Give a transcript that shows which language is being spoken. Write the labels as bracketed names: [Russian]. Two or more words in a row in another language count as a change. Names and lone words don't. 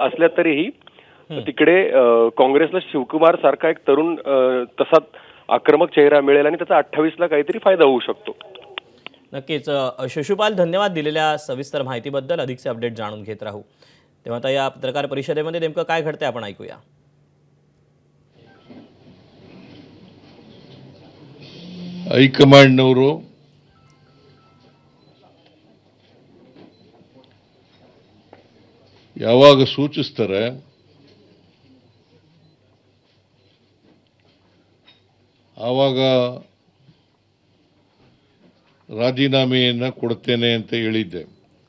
[Marathi] असल्या तरीही तिकडे काँग्रेसला शिवकुमार सारखा एक तरुण तसा आक्रमक चेहरा मिळेल आणि त्याचा 28ला काहीतरी फायदा होऊ शकतो. नक्कीच शिशुपाल, धन्यवाद दिलेल्या सविस्तर माहितीबद्दल. अधिकचे अपडेट जाणून घेत राहू. तेव्हा आता या पत्रकार परिषदेमध्ये नेमकं काय घडतंय आपण ऐकूया. [Kannada] ಹೈಕಮಾಂಡ್ನವರು ಯಾವಾಗ ಸೂಚಿಸ್ತಾರೆ ಆವಾಗ ರಾಜೀನಾಮೆಯನ್ನು ಕೊಡ್ತೇನೆ ಅಂತ ಹೇಳಿದ್ದೆ.